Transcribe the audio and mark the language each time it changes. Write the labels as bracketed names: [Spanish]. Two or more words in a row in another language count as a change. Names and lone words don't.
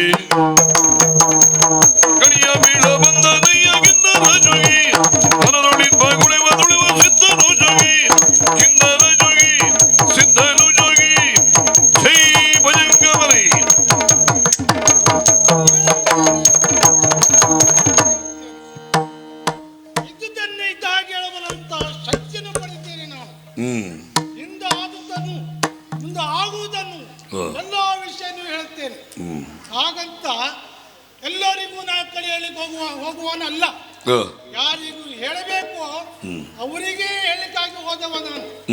[Kannada] ಕಣಿಯ ಬೀಳ ಬಂದ ನಯ್ಯಗಿಂದರ ಜೋಗಿ, ಮನದೊಳಿಪ್ಪ ಗುಳೆವದೊಳೆವ ಸಿದ್ಧನು ಜೋಗಿ, ಕಿಂದರ ಜೋಗಿ ಸಿದ್ಧನು ಜೋಗಿ. ಜೈ ಭಜಂಗಮರಿ. ಇದ್ದುದನ್ನೇ ಇದ್ದಾಗ ಹೇಳಬಲ್ಲಂತ ಶಕ್ತಿಯನ್ನು ಪಡೆದಿದ್ದೇನೆ ನಾನು. ಹಿಂದೆ ಆದುದನ್ನು ಮುಂದೆ ಆಗುವುದನ್ನು ಎಲ್ಲ ವಿಷಯನೂ ಹೇಳ್ತೇನೆ. ಹಾಗಂತ ಎಲ್ಲರಿಗೂ ನಾನು ಕಡೆಯಲಿಕ್ಕೆ ಹೋಗುವನಲ್ಲ. ಯಾರಿಗೂ ಹೇಳಬೇಕು ಅವರಿಗೆ ಹೇಳಿಕಾಗಿ ಹೋದವ ನಾನು.